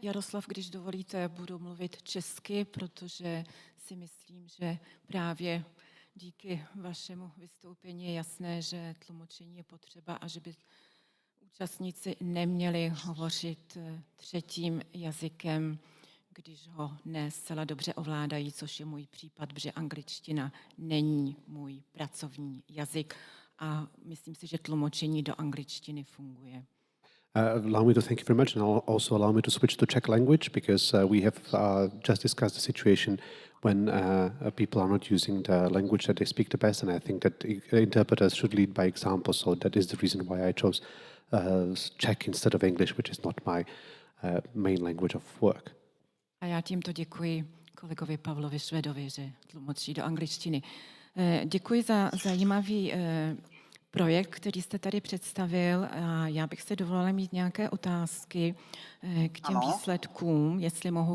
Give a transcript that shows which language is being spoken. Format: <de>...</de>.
<cs>Jaroslav, když dovolíte, budu mluvit česky, protože si myslím, že právě díky vašemu vystoupení je jasné, že tlumočení je potřeba a že by účastníci neměli hovořit třetím jazykem, když ho ne zcela dobře ovládají, což je můj případ, protože angličtina není můj pracovní jazyk a myslím si, že tlumočení do angličtiny funguje.</cs> <en>Allow me to thank you very much, and also allow me to switch to Czech language, because we have just discussed the situation when people are not using the language that they speak the best, and I think that interpreters should lead by example. So that is the reason why I chose Czech instead of English, which is not my main language of work.</en> <cs>A já tímto děkuji kolegovi Pavlovi Švedovi, že tlumočí do angličtiny. Děkuji za zajímavý projekt, který jste tady představil, a já bych se dovolila mít nějaké otázky k těm výsledkům, jestli mohu.</cs>